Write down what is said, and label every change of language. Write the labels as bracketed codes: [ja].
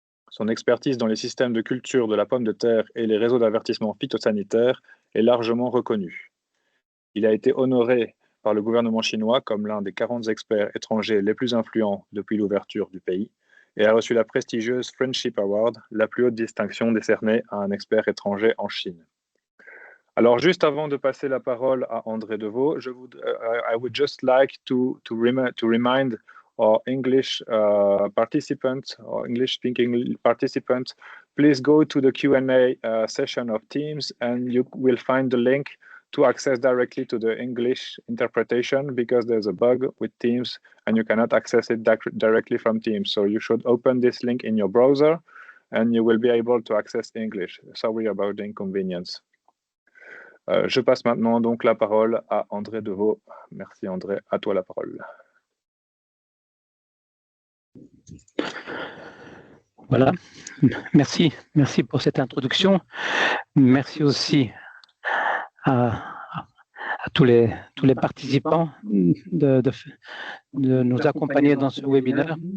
[fr] Son expertise dans les systèmes de culture de la pomme de terre et les réseaux d'avertissement phytosanitaire est largement reconnue. Il a été honoré par le gouvernement chinois comme l'un des 40 experts étrangers les plus influents depuis l'ouverture du pays et a reçu la prestigieuse Friendship Award, la plus haute distinction décernée à un expert étranger en Chine. Alors, juste avant de passer la parole à André Deveau, [en] I would just like to remind our English participants or English-speaking participants, please go to the Q&A session of Teams and you will find the link to access directly to the English interpretation because there's a bug with Teams and you cannot access it directly from Teams. So you should open this link in your browser and you will be able to access English. Sorry about the inconvenience. [fr] Je passe maintenant donc la parole à André Deveau. Merci André, à toi la parole. Voilà, merci pour cette introduction. Merci aussi à tous les participants de nous accompagner dans ce webinaire.